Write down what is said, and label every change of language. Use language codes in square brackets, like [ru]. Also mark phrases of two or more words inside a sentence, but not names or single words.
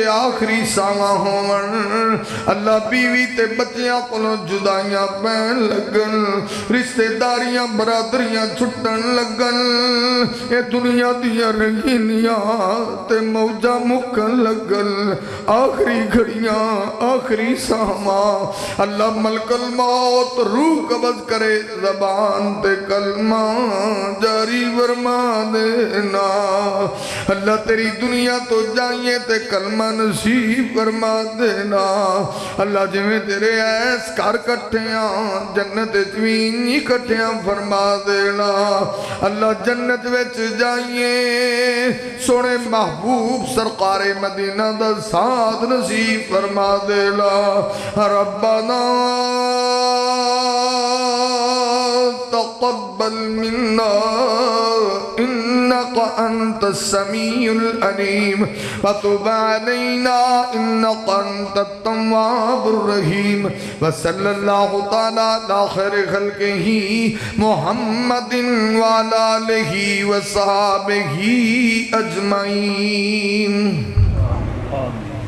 [pa] آخری ساواں ہون اللہ بیوی تے بچیاں کلوں جدائیاں پہن لگن رشتہ داریاں برادریاں چھٹن لگن یہ دنیا دیا رنگینیاں تے تے موجہ مکن لگل آخری گھڑیاں آخری ساما اللہ ملک الموت روح قبض کرے زبان تے کلمہ جاری فرما دینا اللہ تیری دنیا تو جائیں تے کلمہ نصیب فرما دینا اللہ جویں تیرے ایس کار کٹھیاں جنت جوین کٹھیاں فرما دینا اللہ جنت وچ جائیں سونے محبوب سرکار مدینہ دا ساتھ نصیب فرما دینا ربنا [ar] تقبل منا إنك أنت السميع العليم وتب علينا إنك أنت التواب الرحيم وصلى الله تعالى على خير خلقه محمد وعلى آله وصحبه أجمعين.